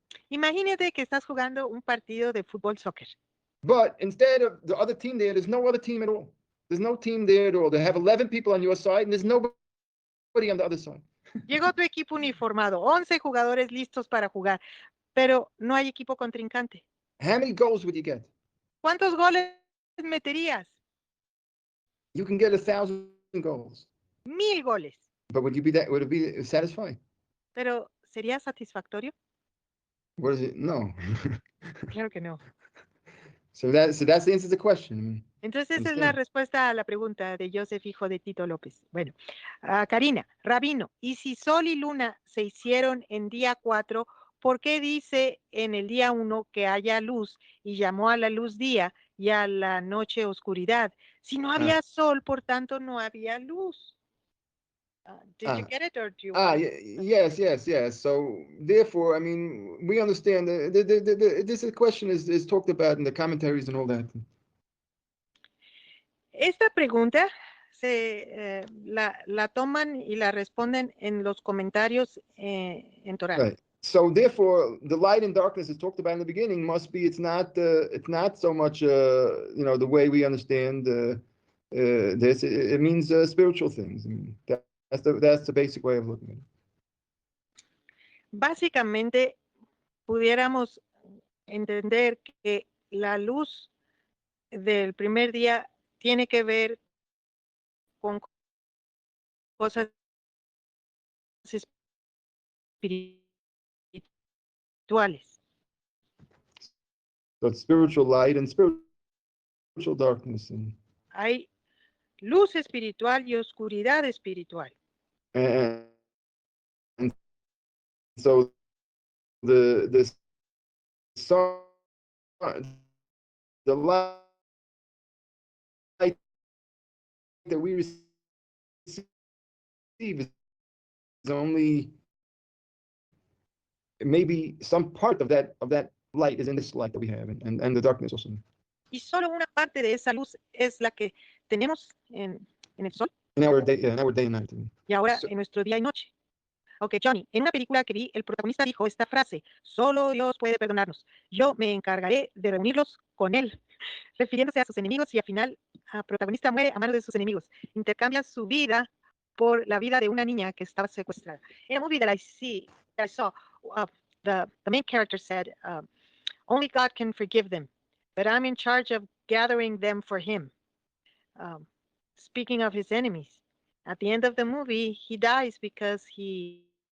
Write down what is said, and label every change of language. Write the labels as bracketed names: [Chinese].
[Spanish] Imagínate que estás jugando un partido de fútbol soccer. [English] But instead of the other team there, there's no other team at all. There's no team there at all. They have 11 people on your side, and there's nobody on the other side. [Spanish] Llegó tu equipo uniformado, 11 jugadores listos para jugar, pero no hay equipo contrincante. [English] How many goals would you get? [Spanish] ¿Cuántos goles meterías? [English] You can get 1,000 goals. [Spanish] 1000 goles. [English] But would it be satisfying? [Spanish] Pero ¿sería satisfactorio? [English] What is it? No. [Spanish] Claro que no. [English] So that's the answer to the question. [Spanish] Entonces esa es la respuesta a la pregunta de Yosef, hijo de Tito López. Bueno, Karina, Rabino, ¿y si Sol y Luna se hicieron en día 4, por qué dice en el día 1 que haya luz y llamó a la luz día y a la noche oscuridad? Si no había sol, por tanto no había luz. [English] Did you get it, or do you Yes. So therefore, I mean, we understand this question is talked about in the commentaries and all that. [Spanish] Esta pregunta la toman y la responden en los comentarios en Torah. [English] Right. So therefore, the light and darkness is talked about in the beginning must be it's not so much the way we understand this. It means spiritual things. I mean, that's the basic way of looking at it. [Spanish] Básicamente, pudiéramos entender que la luz del primer día tiene que ver con cosas espirituales. [English] So it's spiritual light and spiritual darkness, [Spanish] Hay luz espiritual y oscuridad espiritual. [English] and so the sun, the light that we receive is only maybe some part of that light is in this light that we have, and the darkness also. [Spanish] Y solo una parte de esa luz es la que tenemos en el sol. [English] In our day and night. [Spanish] Y ahora en nuestro día y noche. Ok, Johnny, en una película que vi, el protagonista dijo esta frase: solo Dios puede perdonarnos. Yo me encargaré de reunirlos con él, refiriéndose a sus enemigos, y al final el protagonista muere a manos de sus enemigos. Intercambia su vida por la vida de una niña que estaba secuestrada. [English] In a movie that I saw, the main character said, only God can forgive them, but I'm in charge of gathering them for him. Speaking of his enemies, at the end of the movie, he dies because he